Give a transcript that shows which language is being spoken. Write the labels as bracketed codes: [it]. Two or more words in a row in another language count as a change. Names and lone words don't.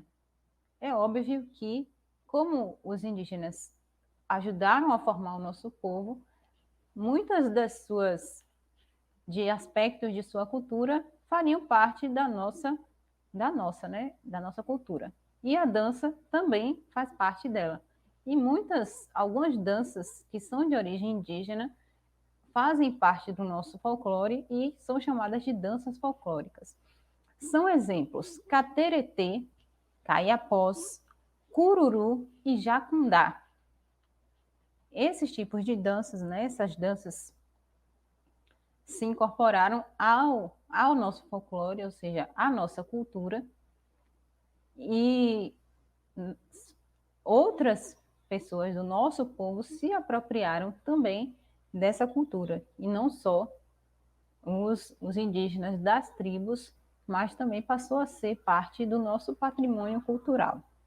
[pt] É óbvio que, como os indígenas ajudaram a formar o nosso povo, muitas de aspectos de sua cultura fariam parte da nossa cultura. E a dança também faz parte dela. E algumas danças que são de origem indígena fazem parte do nosso folclore e são chamadas de danças folclóricas. São exemplos cateretê, caiapós, cururu e jacundá. Esses tipos de danças, né, essas danças se incorporaram ao nosso folclore, ou seja, à nossa cultura, e outras pessoas do nosso povo se apropriaram também dessa cultura, e não só os indígenas das tribos, mas também passou a ser parte do nosso patrimônio cultural.